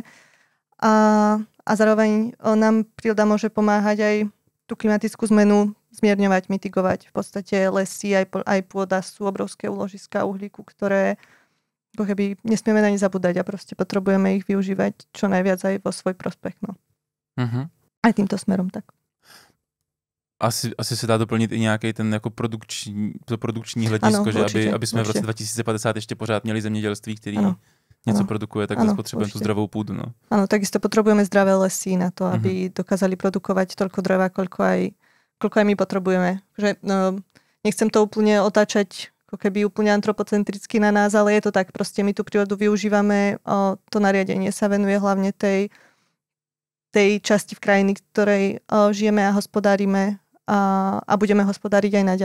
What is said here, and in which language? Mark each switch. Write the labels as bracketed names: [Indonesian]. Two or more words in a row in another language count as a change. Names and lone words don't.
[Slovak] A zároveň nám príroda môže pomáhať aj tú klimatickú zmenu zmierňovať, mitigovať. V podstate lesy aj pôda sú obrovské úložiska uhlíku, ktoré ako keby nesmieme na ne zabúdať a proste potrebujeme ich využívať čo najviac aj vo svoj prospech. No. Uh-huh. Aj týmto smerom tak. [Czech] Asi se dá doplnit i nějaký ten jako produkční hledisko, ano, že určitě, aby jsme v roce 2050 ještě pořád měli zemědělství, který něco produkuje, tak potřebujeme tu zdravou půdu. No. [Slovak] Áno, takisto potrebujeme zdravé lesy na to, aby dokázali produkovať toľko dreva, koľko aj my potrebujeme. Že, nechcem to úplne otáčať ako keby úplne antropocentricky na nás, ale je to tak, proste my tú prírodu využívame, to nariadenie sa venuje hlavne tej časti v krajiny, ktorej žijeme a hospodárime a budeme hospodáriť aj naďalej.